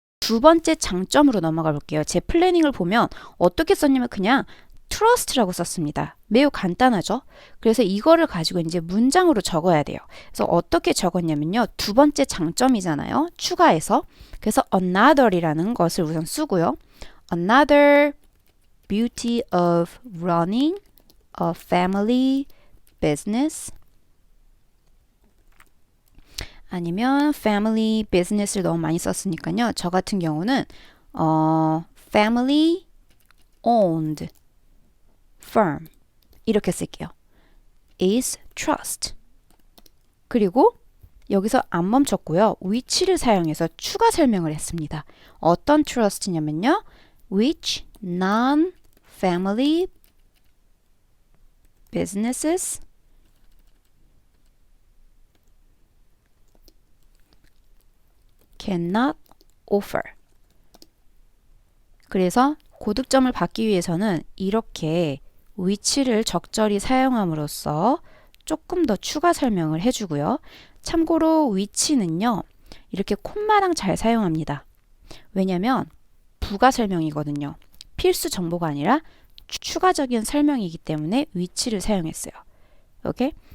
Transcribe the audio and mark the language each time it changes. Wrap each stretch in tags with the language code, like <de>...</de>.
<ko>두 번째 장점으로 넘어가 볼게요. 제 플래닝을 보면 어떻게 썼냐면 그냥 trust라고 썼습니다. 매우 간단하죠? 그래서 이거를 가지고 이제 문장으로 적어야 돼요. 그래서 어떻게 적었냐면요. 두 번째 장점이잖아요. 추가해서. 그래서 another이라는 것을 우선 쓰고요.</ko> <en>Another beauty of running a family business.</en> <ko>아니면 family business를 너무 많이 썼으니까요. 저 같은 경우는</ko> <en>family owned firm</en> <ko>이렇게 쓸게요.</ko> <en>is trust.</en> <ko>그리고 여기서 안 멈췄고요. which를 사용해서 추가 설명을 했습니다. 어떤 trust냐면요.</ko> <en>which non-family businesses cannot offer.</en> <ko>그래서 고득점을 받기 위해서는 이렇게 which를 적절히 사용함으로써 조금 더 추가 설명을 해주고요. 참고로 which는요. 이렇게 콤마랑 잘 사용합니다. 왜냐면 부가 설명이거든요. 필수 정보가 아니라 추가적인 설명이기 때문에 which를 사용했어요. 오케이?</ko>